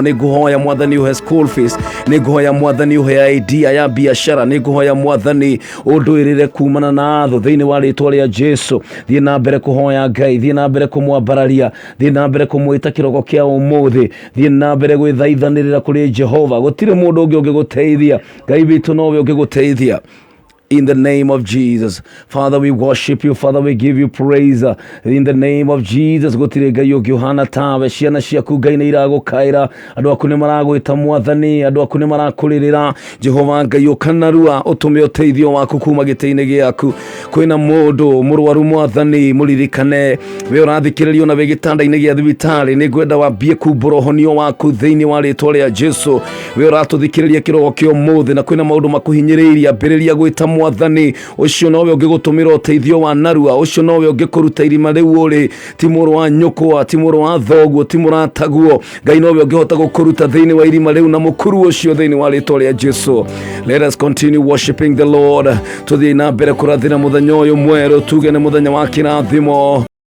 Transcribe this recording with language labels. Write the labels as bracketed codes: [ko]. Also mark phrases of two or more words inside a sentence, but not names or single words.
[ki] Ni ngũhoya Mwathani ũhe [en] school fees, [ki] ni ngũhoya Mwathani ũhe idea ya biashara, ni ngũhoya Mwathani ũndũĩrĩre kumana na thũ thĩinĩ wa rĩtwa rĩa Jesu. Thiĩ na mbere kũhoya Ngai, thiĩ na mbere kũmwambararia, thiĩ na mbere kũmwĩta kĩroko kĩa ũmũthĩ, thiĩ na mbere gwĩthaithanĩrĩra kũrĩ Jehova. Gũtirĩ mũndũ ũngĩ ũngĩgũteithia, Ngai witũ nowe ũngĩgũteithia. [en] In the name of Jesus. Father, we worship you. Father, we give you praise. In the name of Jesus. [ki] Gutire Ngai ũngĩ ũhana tawe. Ciana ciaku Ngai nĩ iragũkaĩra. Andũ aku nĩ maragwĩta Mwathani. Andũ aku nĩ marakũrĩrĩra. Jehova Ngai ũkanarua ũtũme ũteithio waku kuma gĩtĩ-inĩ gĩaku. Kwĩna mũndũ mũrwaru Mwathani, mũririkane. We ũrathikĩrĩrio na wĩ gĩtanda-inĩ gĩa thibitarĩ. Nĩ ngwenda wambie kumbũra ũhonio waku thĩinĩ wa rĩtwa rĩa Jesu. We ũratũthikĩrĩria kĩroko kĩa ũmũthĩ na kwĩna maũndũ makuhinyĩrĩirie, ambĩrĩria gwĩta Mwathani. Ucio nowe ũngĩgũtũmĩra ũteithio wa narua. Ucio nowe ũngĩkũruta irima rĩu ũrĩ. Ti mũrũ wa nyũkwa, ti mũrũ wa thoguo, ti mũrataguo. Ngai nowe ũngĩhota gũkũruta thĩinĩ wa irima rĩu na mũkuru ũcio thĩinĩ wa rĩtwa rĩa Jesu. [en] Let us continue worshiping the Lord. [ki] Tuthiĩ na mbere kũrathĩra mũthenya ũyũ mwerũ, tuge nĩ mũthenya wa kĩrathimo.